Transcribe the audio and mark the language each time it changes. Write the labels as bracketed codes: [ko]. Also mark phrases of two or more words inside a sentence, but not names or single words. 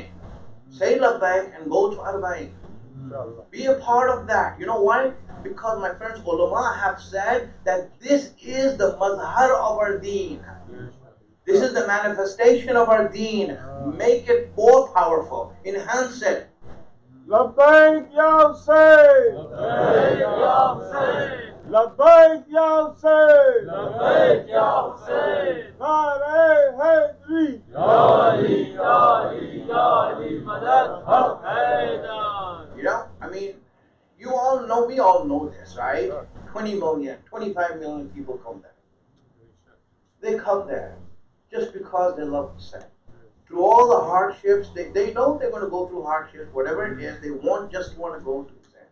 [en] Say Labbaik and go to Arba'in. Be a part of that. You know why? Because my friends, ulama have said that this is the mazhar of our deen. This is the manifestation of our deen. Make it more powerful. Enhance it. [ar] لبيك يا حسين! لبيك يا حسين! لبيك يا حسين! لبيك يا حسين! [ur] نعرۂ حیدری! [ar] يا علي يا علي يا علي, [ur] مدد حق حیدر! [en] You know, I mean, you all know, we all know this, right? 20 million, 25 million people come there. They come there just because they love Hussain. Through all the hardships, they know they're going to go through hardships, whatever it is, they just want to go to Hussain.